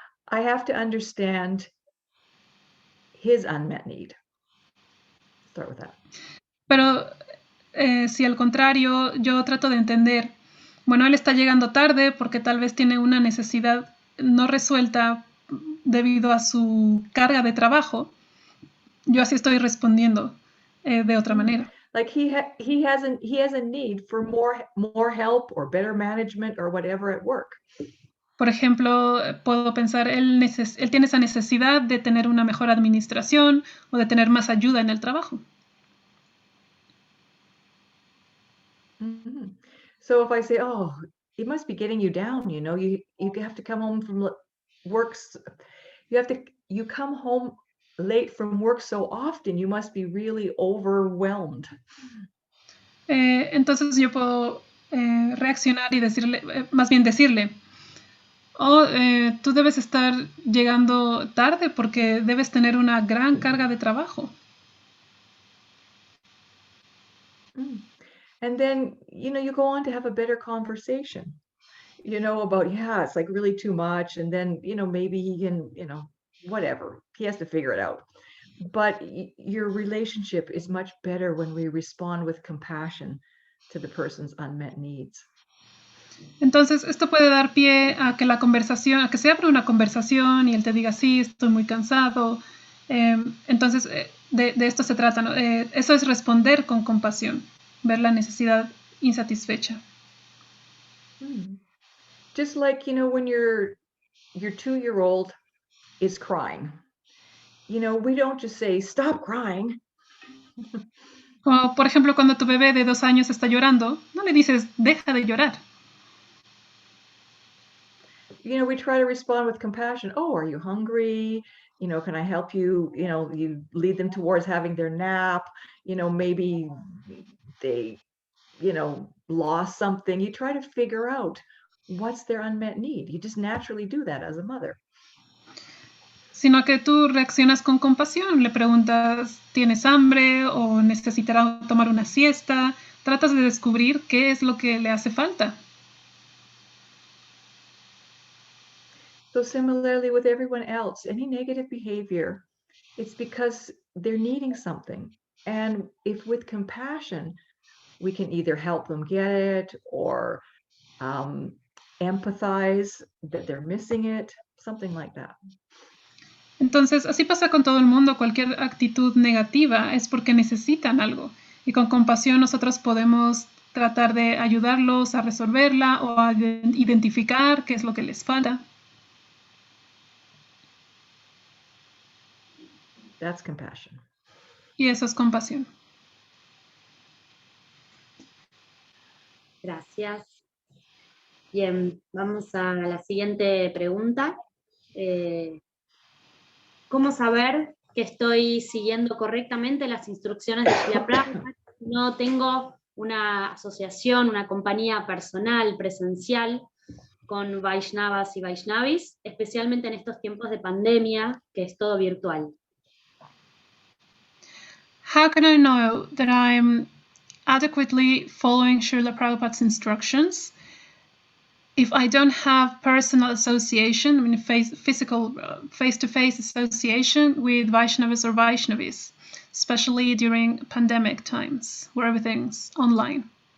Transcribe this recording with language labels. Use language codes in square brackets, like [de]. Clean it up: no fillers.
[en] I have to understand his unmet need. Start with that. [es] Pero si al contrario, yo trato de entender, bueno, él está llegando tarde porque tal vez tiene una necesidad no resuelta debido a su carga de trabajo, yo así estoy respondiendo de otra manera. [en] Like he has a need for more help or better management or whatever at work. [es] Por ejemplo, puedo pensar, él tiene esa necesidad de tener una mejor administración o de tener más ayuda en el trabajo. Mhm. [en] So if I say, "Oh, he must be getting you down, you have to come home from work. You come home late from work so often, you must be really overwhelmed." [es] Entonces yo puedo reaccionar y decirle, más bien decirle, tú debes estar llegando tarde porque debes tener una gran carga de trabajo. Mm. [en] And then, you go on to have a better conversation, about, yeah, it's like really too much. And then, maybe he can, whatever, he has to figure it out. But your relationship is much better when we respond with compassion to the person's unmet needs. [es] Entonces, esto puede dar pie a que a que se abra una conversación y él te diga, sí, estoy muy cansado. Entonces, de esto se trata, ¿no? Eso es responder con compasión, ver la necesidad insatisfecha. [en] Just like, when your 2-year-old is crying, we don't just say, "Stop crying." [es] O, por ejemplo, cuando tu bebé de 2 años está llorando, no le dices, deja de llorar. [en] We try to respond with compassion. "Oh, are you hungry? Can I help you?" You lead them towards having their nap. Maybe they, lost something. You try to figure out what's their unmet need. You just naturally do that as a mother. [es] Sino que tú reaccionas con compasión, le preguntas, ¿tienes hambre o necesitará tomar una siesta? Tratas de descubrir qué es lo que le hace falta. [en] So similarly with everyone else, any negative behavior, it's because they're needing something. And if with compassion, we can either help them get it or empathize that they're missing it, something like that. [es] Entonces, así pasa con todo el mundo. Cualquier actitud negativa es porque necesitan algo. Y con compasión nosotros podemos tratar de ayudarlos a resolverla o a identificar qué es lo que les falta. [en] That's compassion. [es] Y eso es compasión. Gracias. Bien, vamos a la siguiente pregunta. ¿Cómo saber que estoy siguiendo correctamente las instrucciones de Srila Prabhupada? No tengo una asociación, una compañía personal, presencial, con Vaishnavas y Vaishnavis, especialmente en estos tiempos de pandemia, que es todo virtual. [en] How can I know that I'm adequately following Srila Prabhupada's instructions if I don't have personal association, I mean physical face-to-face association with Vaishnavas or Vaishnavis, especially during pandemic times where everything's online?